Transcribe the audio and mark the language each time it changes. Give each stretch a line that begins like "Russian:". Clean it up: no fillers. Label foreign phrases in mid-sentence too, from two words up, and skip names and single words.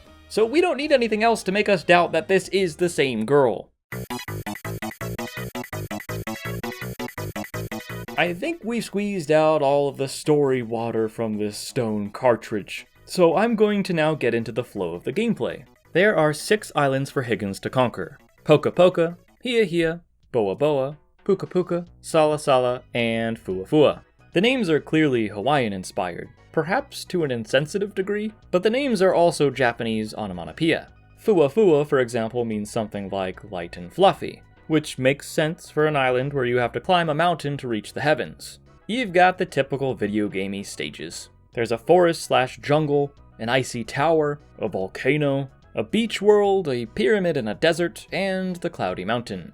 English: So we don't need anything else to make us doubt that this is the same girl. I think we've squeezed out all of the story water from this stone cartridge, so I'm going to now get into the flow of the gameplay. There are 6 islands for Higgins to conquer: Poka Poka, Hia Hia, Boa Boa, Puka Puka, Sala Sala, and Fua Fua. The names are clearly Hawaiian inspired, perhaps to an insensitive degree, but the names are also Japanese onomatopoeia. Fua Fua, for example, means something like light and fluffy, which makes sense for an island where you have to climb a mountain to reach the heavens. You've got the typical video gamey stages. There's a forest/jungle, an icy tower, a volcano, a beach world, a pyramid in a desert, and the cloudy mountain.